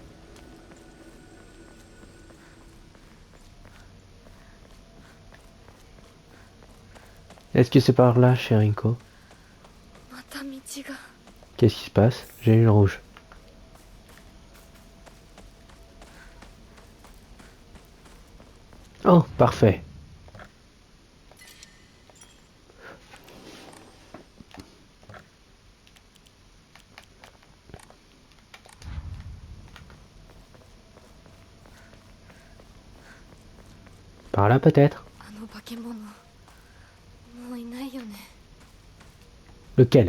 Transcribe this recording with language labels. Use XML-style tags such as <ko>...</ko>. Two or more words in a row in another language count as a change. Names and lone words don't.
<fr>Est-ce que c'est par là, cher Rinko?</fr> <ja>また道が。</ja> <fr>Qu'est-ce qui se passe? J'ai eu le rouge. Oh, parfait. Par là peut-être?</fr> <ja>あの化け物、もういないよね。</ja> <fr>Lequel?</fr>